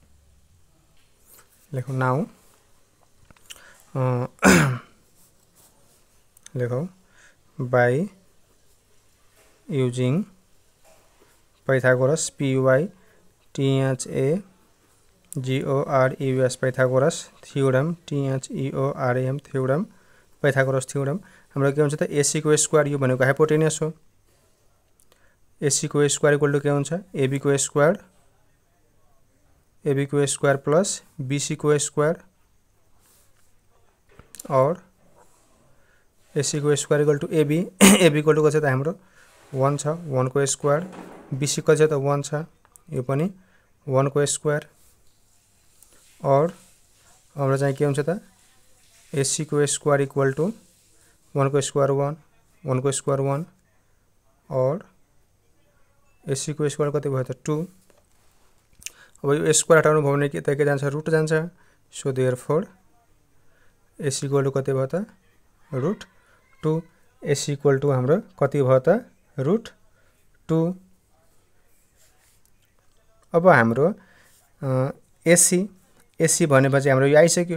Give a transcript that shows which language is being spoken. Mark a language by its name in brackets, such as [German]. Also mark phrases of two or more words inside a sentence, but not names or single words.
[English] लेखौ नाउ लेखौ by using Pythagoras Pythagoras Pythagoras theorem theorem Pythagoras theorem theorem Pythagoras theorem। [Nepali] हाम्रो के हुन्छ त, AC को स्क्वायर, यो भनेको हाइपोटेनियस हो। AC को स्क्वायर [English] equal to [Nepali] के हुन्छ, AB को स्क्वायर प्लस BC को स्क्वायर, और AC को स्क्वायर [English] equal to [Nepali] AB। AB इक्वल टु कति छ त हाम्रो 1 छ, 1 को स्क्वायर। BC कति छ त 1 छ, यो पनि 1 को स्क्वायर। और हाम्रो चाहिँ के हुन्छ त, AC को स्क्वायर [English] equal to [Nepali] 1 को स्क्वायर 1 को स्क्वायर 1, और AC को स्क्वायर कति भयो त 2। अब यो स्क्वायर हटाउनु भयो भने के त, के जान्छ, रुट जान्छ। [English] so therefore AC equal to [Nepali] कति भयो त √2। AC [English] equal to [Nepali] हाम्रो कति भयो त √2। अब हाम्रो AC भनेपछि हाम्रो यो आइसक्यो।